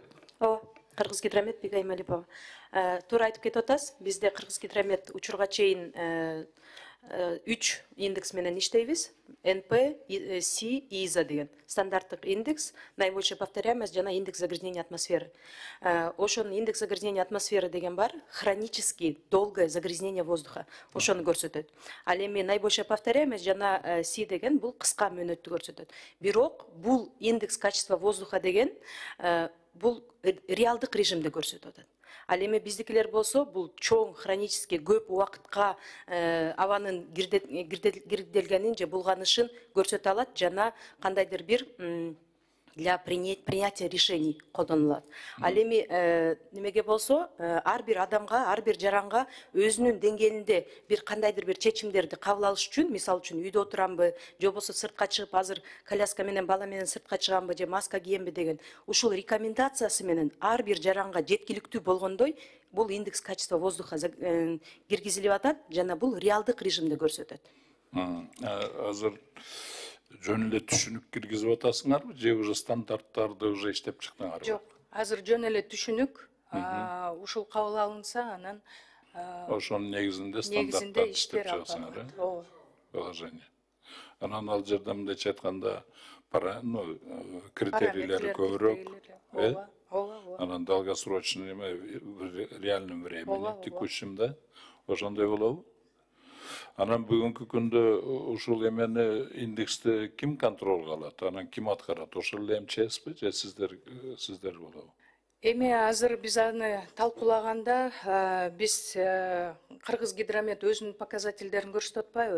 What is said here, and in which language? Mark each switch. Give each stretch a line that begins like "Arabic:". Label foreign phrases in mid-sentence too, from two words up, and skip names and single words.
Kyrgyz: Кыргызгидромет, Бига Ималипова. Туура айтып кетип атасыз. Бизде Кыргызгидромет учурга чейин 3 индекс менен иштейбиз. НП, С, ИЗА деген стандарттык индекс,
Russian: наибольшая повторяемость
Kyrgyz: жана
Russian: индекс загрязнения атмосферы.
Kyrgyz: Ошонун
Russian: индекс загрязнения атмосферы
Kyrgyz: деген бар,
Russian: хронически долгое загрязнение воздуха.
Kyrgyz: Ошону көрсөтөт. Ал эми
Russian: наибольшая повторяемость
Kyrgyz: жана С деген бул кыска мөөнөттү көрсөтөт. Бирок бул
Russian: индекс качества воздуха
Kyrgyz: деген бул реалдык режимде көрсөтүп атат. Ал эми биздикилер болсо бул чоң хронический көп убакытка абанын кирделгенин же булганышын көрсөтө алат жана кандайдыр бир
Russian: для принятия решений
Kyrgyz: колдонулат. Ал эми немеге болсо ар бир адамга, ар бир жаранга өзүнүн деңгээлинде бир кандайдыр бир чечимдерди кабыл алыш үчүн, мисалы үчүн үйдө отурамбы, же болбосо сыртка чыгып азыр коляска менен бала менен сыртка чыгамбы, же маска киемби деген ушул рекомендациясы менен ар бир жаранга жеткиликтүү болгондой бул
Russian: индекс качества воздуха
Kyrgyz: киргизилип атат жана бул реалдык режимде көрсөтөт. Азыр жөн эле түшүнүк киргизип атасыңарбы же уже стандарттарды уже иштеп чыктыңарбы? Жок, азыр жөн эле түшүнүк ушул кабыл алынса анан Ошонун негизинде стандарттарды иштеп чыгасыңар, ооба. Положение. Анан ал жерде мындайча айтканда критерийлери көбүрөөк, Ооба, ооба.
Russian: анан долгосрочный в реальном времени текущем, да?
Kyrgyz: Ошондой болобу? Анан бүгүнкү күндө ушул эмени индексти ким контролго алат? Анан ким аткарат? Ошол эле МЧСпи же сиздер болобу? Эми азыр биз аны талкуулаганда биз Кыргыз гидромет өзүнүн показательдерин көрсөтүп атпайбы?